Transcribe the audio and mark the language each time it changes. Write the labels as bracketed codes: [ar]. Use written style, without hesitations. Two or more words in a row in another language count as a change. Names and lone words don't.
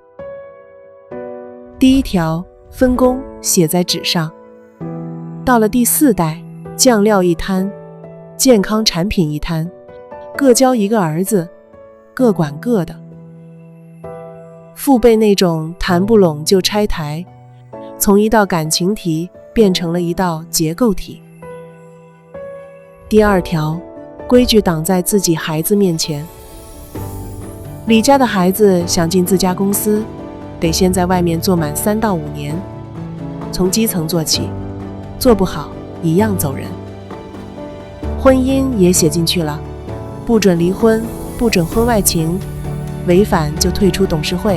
[zh] 第1條分工寫在紙上，到了第4代，醬料一攤，健康產品一攤，各交一個兒子，各管各的。父輩那種談不攏就拆台，從一道感情題變成了一道結構題。第2條，規矩擋在自己孩子面前。李家的孩子想進自家公司，得先在外面做滿3到5年，從基層做起，做不好一樣走人。婚姻也寫進去了， 不准离婚，不准婚外情，违反就退出董事会。